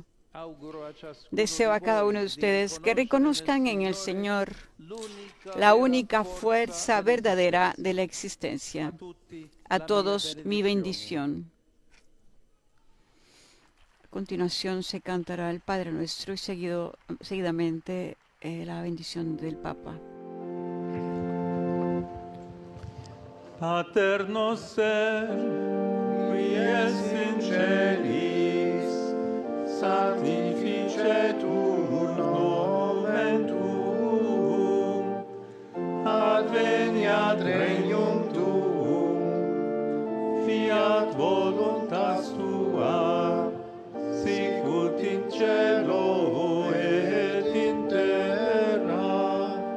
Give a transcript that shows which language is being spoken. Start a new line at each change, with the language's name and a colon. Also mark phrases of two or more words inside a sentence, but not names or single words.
Spanish: Deseo a cada uno de ustedes que reconozcan en el Señor la única fuerza verdadera de la existencia. A todos mi bendición. A continuación se cantará el Padre Nuestro y seguidamente la bendición del Papa.
Latin: Pater noster, qui es in celis, sanctificetur nomen tuum, adveniat regnum tuum, fiat voluntas tua, sicut in cielo et in terra.